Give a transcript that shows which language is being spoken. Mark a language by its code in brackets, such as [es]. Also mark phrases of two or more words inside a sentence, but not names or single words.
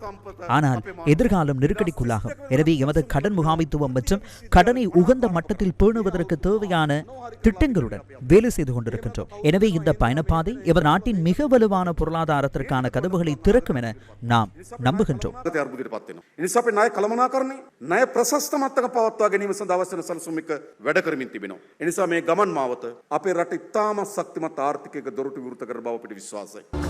[ta] ஆனால் எதிர்காலம் நெருக்கடிக்குள்ளாகும். எனவே எமது கடன் முகாமைத்துவம் மற்றும் கடனை உகந்த மட்டத்தில் பேணுவதற்கு தேவையான திட்டங்களுடன் வேலை செய்து கொண்டிருக்கின்றோம். எனவே இந்த பயணப்பாதை எவர் நாட்டின் மிக வலுவான பொருளாதாரத்திற்கான கதவுகளை திறக்கும் என நாம் நம்புகின்றோம். [si] ණය ප්‍රශස්ත මට්ටමක පවත්වා ගැනීම සඳහා අවශ්‍ය වන සැලසුම් එක වැඩ කරමින් තිබෙනවා. ඒ නිසා මේ ගමන් මාවත අපේ රට ඉතාමත් ශක්තිමත් ආර්ථිකයක දොරටු විවෘත කර බව අපිට විශ්වාසයි.